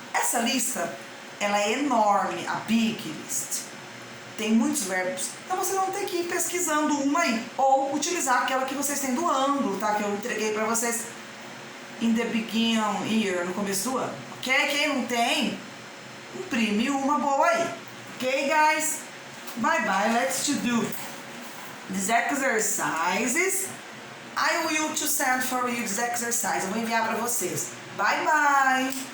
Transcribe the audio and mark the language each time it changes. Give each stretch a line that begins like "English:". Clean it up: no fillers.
Portuguese: Essa lista, ela é enorme,
English: a big list.
Portuguese: Tem muitos verbos. Então vocês vão ter que ir pesquisando uma aí. Ou utilizar aquela que vocês têm do ano, tá? Que eu entreguei pra vocês
English: in the beginning year,
Portuguese: no começo do ano. Ok? Quem não tem, imprime uma boa aí.
English: Ok, guys? Bye bye. Let's do these exercises. I will to send for you this exercise.
Portuguese: Eu vou enviar pra vocês.
English: Bye bye.